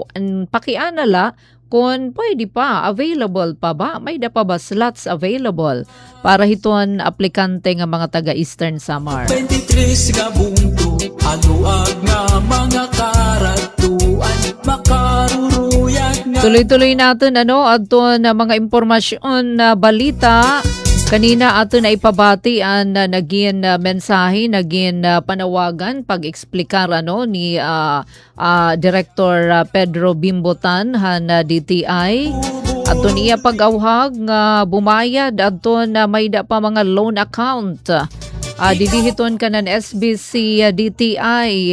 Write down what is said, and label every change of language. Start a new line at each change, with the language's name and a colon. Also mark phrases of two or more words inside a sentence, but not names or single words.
Waray: Ang pakiana la kung pwede pa, available pa ba? May da pa ba slots available para hiton aplikante nga mga taga Eastern Samar? 23 nga bunto, aluag nga mga karatuan, makaruruyag nga.
Filipino: Tuloy-tuloy natin
Waray: ano adton mga impormasyon na balita. Kanina ato na ipabati ang naging mensahe, naging panawagan, pag-eksplikar ano, ni Director Pedro Bimbotan han DTI. Ato niya pag-awhag nga bumayad ato na may da pa mga loan account. Didihiton ka ng SBC DTI.